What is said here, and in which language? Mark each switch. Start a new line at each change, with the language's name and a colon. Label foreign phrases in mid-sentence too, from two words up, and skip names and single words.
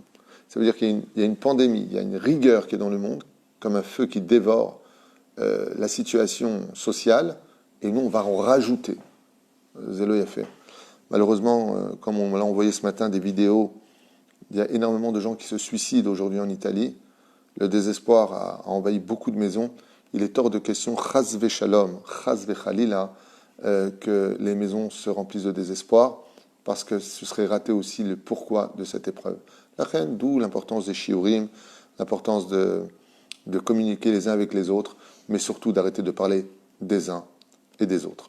French: Ça veut dire qu'il y a une pandémie, il y a une rigueur qui est dans le monde, comme un feu qui dévore la situation sociale, et nous, on va en rajouter. Zélo y a fait. Malheureusement, comme on l'a envoyé ce matin des vidéos, il y a énormément de gens qui se suicident aujourd'hui en Italie. Le désespoir a envahi beaucoup de maisons. Il est hors de question,
Hebrew: חס ושלום, חס וחלילה,
French: que les maisons se remplissent de désespoir, parce que ce serait rater aussi le pourquoi de cette épreuve. La reine, d'où l'importance des shiurim, l'importance de communiquer les uns avec les autres, mais surtout d'arrêter de parler des uns et des autres.